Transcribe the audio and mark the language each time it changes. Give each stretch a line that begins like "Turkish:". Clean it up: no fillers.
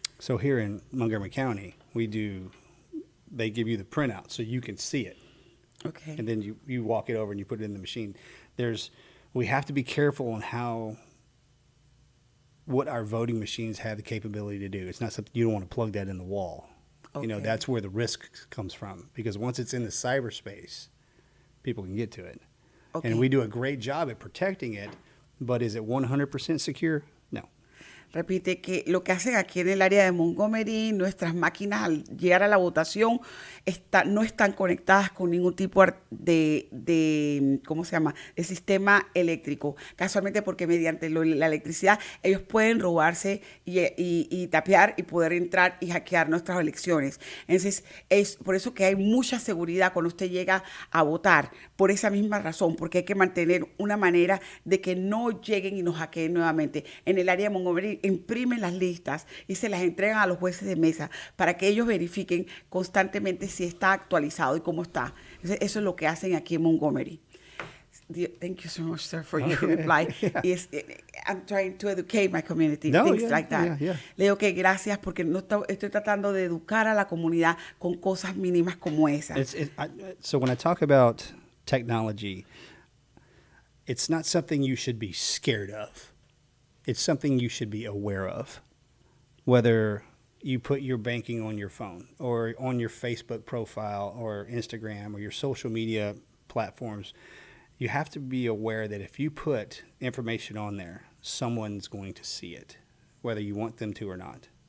English: So here in Montgomery County, they give you the printout so you can see it. Okay. And then you walk it over and you put it in the machine. We have to be careful on what our voting machines have the capability to do. It's not something, you don't want to plug that in the wall. Okay. That's where the risk comes from, because once it's in the cyberspace, people can get to it. Okay. And we do a great job at protecting it, but is it 100% secure? No.
Spanish: Repite que lo que hacen aquí en el área de Montgomery, nuestras máquinas al llegar a la votación no están conectadas con ningún tipo de ¿cómo se llama?, de sistema eléctrico. Casualmente porque mediante la electricidad ellos pueden robarse y tapear y poder entrar y hackear nuestras elecciones. Entonces es por eso que hay mucha seguridad cuando usted llega a votar, por esa misma razón, porque hay que mantener una manera de que no lleguen y nos hackeen nuevamente. En el área de Montgomery imprimen las listas y se las entregan a los jueces de mesa para que ellos verifiquen constantemente si está actualizado y cómo está. Eso es lo que hacen aquí en Montgomery.
English: Thank you so much, sir, for your reply. I'm trying to educate my community, things like that. Yeah.
Spanish: Le digo que gracias porque estoy tratando de educar a la comunidad con cosas mínimas como esas.
English: So when I talk about technology, it's not something you should be scared of. It's something you should be aware of. Whether you put your banking on your phone or on your Facebook profile or Instagram or your social media platforms, you have to be aware that if you put information on there, someone's going to see it, whether you want them to or not.